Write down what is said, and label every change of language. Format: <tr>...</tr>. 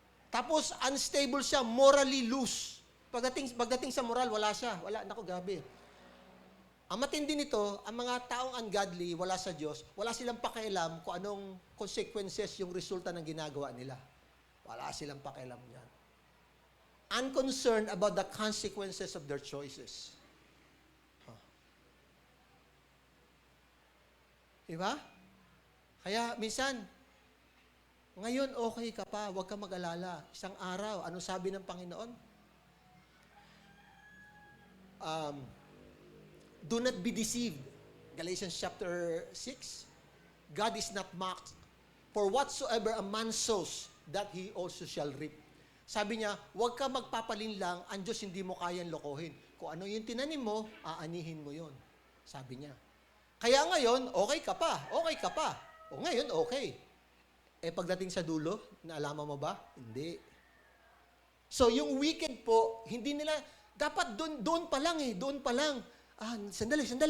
<tl>Tapos,</tl> <en>unstable</en> <tl>siya,</tl> <en>morally loose.</en> <tl>Pagdating sa moral, wala siya. Wala, naku, gabi. Ang matindi nito, ang mga taong ungodly, wala sa Diyos, wala silang pakialam kung anong consequences yung resulta ng ginagawa nila. Wala silang pakialam yan.</tl> <en>Unconcerned about the consequences of their choices.</en> <tl>Diba? Kaya, minsan, ngayon okay ka pa, huwag ka mag-alala. Isang araw, ano sabi ng Panginoon?</tl> <en>Do not be deceived. Galatians chapter 6. God is not mocked. For whatsoever a man sows, that he also shall reap.</en> <tl>Sabi niya, huwag ka magpapalinlang, ang Diyos hindi mo kayang lokohin. Kung ano yung tinanim mo, aanihin mo yon. Sabi niya. Kaya ngayon, okay ka pa. Okay ka pa. O ngayon, okay. Pagdating sa dulo, naalaman mo ba? Hindi. So, yung wicked po, hindi nila, dapat doon pa lang eh, doon pa lang. Sandali.</tl>